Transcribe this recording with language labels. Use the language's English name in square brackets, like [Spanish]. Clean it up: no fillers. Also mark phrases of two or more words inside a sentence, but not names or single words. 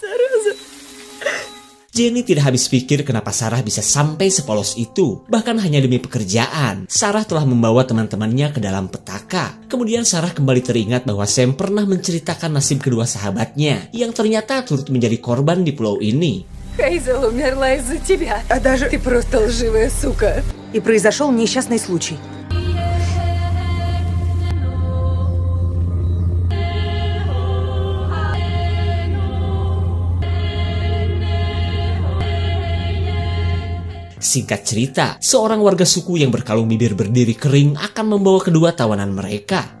[Indonesian] Jenny tidak habis pikir kenapa Sarah bisa sampai sepolos itu. Bahkan hanya demi pekerjaan, Sarah telah membawa teman-temannya ke dalam petaka. Kemudian Sarah kembali teringat bahwa Sam pernah menceritakan nasib kedua sahabatnya yang ternyata turut menjadi korban di pulau ini. [Russian] Хейзел умерла из-за тебя. А даже... Ты просто лживая сука. И произошел несчастный случай. [Indonesian] Singkat cerita, seorang warga suku yang berkalung bibir berdiri kering akan membawa kedua tawanan mereka.